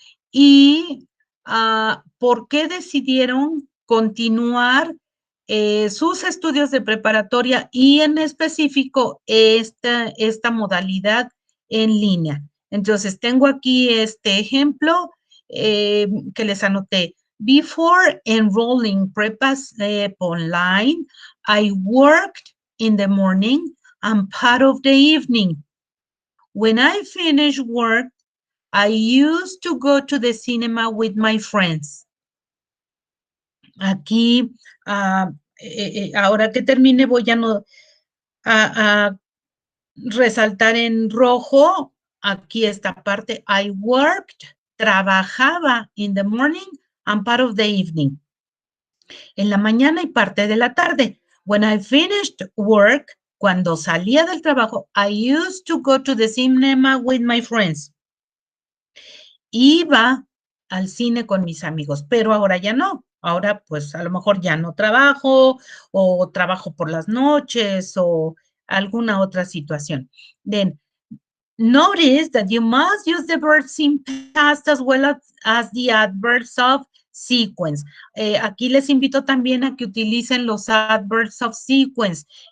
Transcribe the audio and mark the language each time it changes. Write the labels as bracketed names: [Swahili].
[Spanish] Y por qué decidieron continuar sus estudios de preparatoria y en específico esta modalidad en línea. Entonces, tengo aquí este ejemplo que les anoté. [English] Before enrolling Prepa online, I worked in the morning and part of the evening. When I finished work, I used to go to the cinema with my friends. [Spanish] Aquí, ahora que termine, voy a resaltar en rojo, aquí esta parte, [English] I worked, [Spanish] trabajaba [English] in the morning and part of the evening. [Spanish] En la mañana y parte de la tarde. [English] When I finished work, [Spanish] cuando salía del trabajo, [English] I used to go to the cinema with my friends. [Spanish] Iba al cine con mis amigos, pero ahora ya no. Ahora, pues, a lo mejor ya no trabajo o trabajo por las noches o alguna otra situación. [English] Then, notice that you must use the verbs in past as well as the adverbs of sequence. [Spanish] Aquí les invito también a que utilicen los [English] adverbs of sequence.